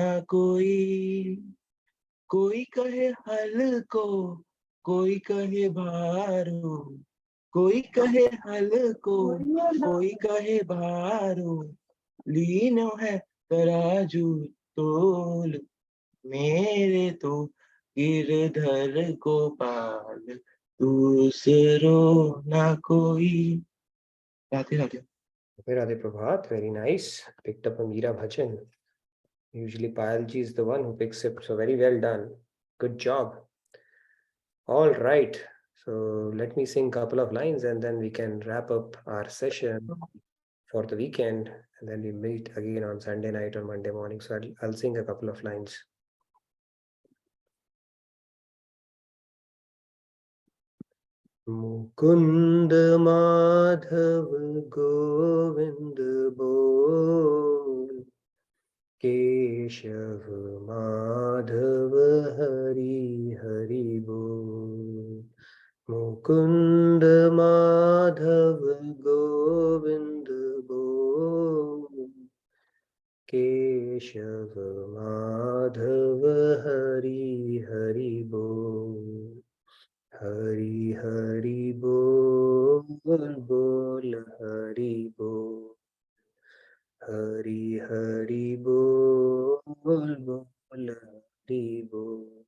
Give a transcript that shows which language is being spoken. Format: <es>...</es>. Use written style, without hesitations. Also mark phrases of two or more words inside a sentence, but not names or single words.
<hi>कोई, कोई कहे हल को, कोई कहे भारो, कोई कहे हल को, कोई कहे भारो, लीनो है तराजू तोल, मेरे तो गिरधर गोपाल दूसरों न कोई। राधे राधे.</hi> <en>Radhe Prabhat, very nice. Picked up a Meera Bhajan. Usually Payalji is the one who picks it, so very well done. Good job. All right, so let me sing a couple of lines and then we can wrap up our session for the weekend, and then we meet again on Sunday night or Monday morning. So I'll sing a couple of lines.</en> <hi>मुकुंद माधव गोविंद बोल, केशव माधव हरि हरि बोल, मुकुंद माधव गोविंद बोल, केशव माधव हरि हरि बोल. हरि हरि बोल बोल हरि बोल. हरि हरि बोल बोल हरि बोल.</hi>